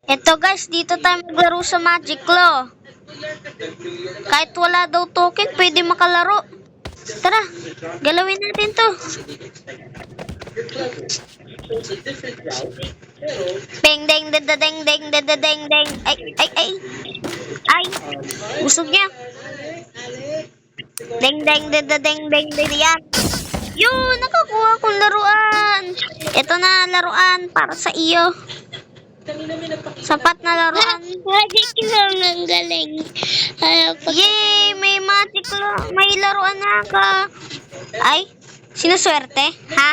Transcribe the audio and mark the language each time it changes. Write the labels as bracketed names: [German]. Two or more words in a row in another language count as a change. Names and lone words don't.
[Filipino] Eto guys, dito tayo maglaro sa Magic Law. Kahit wala daw token, pwede makalaro. Tara, galawin natin to. Deng deng deng deng deng deng deng deng. Ay ay ay. Ay. Busog niya. Deng deng deng deng deng deng yan. Yun, nakakuha kong laruan. Ito na laruan para sa iyo. Sapat na laruan. Magic lang ang galing. Yay! May magic lang. May laruan na ka. Ay, sinuswerte? Ha?